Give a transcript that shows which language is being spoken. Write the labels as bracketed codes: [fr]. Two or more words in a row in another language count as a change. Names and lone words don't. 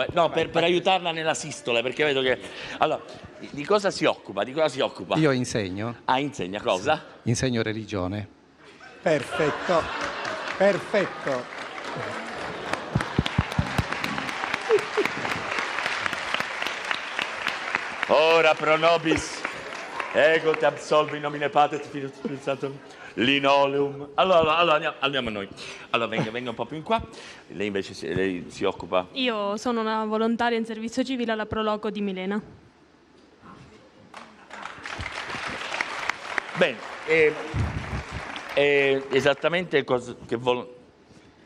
[it] No, per aiutarla nella sistola, perché vedo che... Allora, di cosa si occupa? Io insegno. Insegna cosa? Insegno religione. Perfetto. [la] Ora pro nobis, ego te absolvi nomine Patris Filii Spiritus Sanctus, linoleum. [it] Allora andiamo noi. Allora venga un po' più in qua. Lei invece si occupa? Io sono una volontaria in servizio civile alla Proloco di Milena. Bene, esattamente cosa che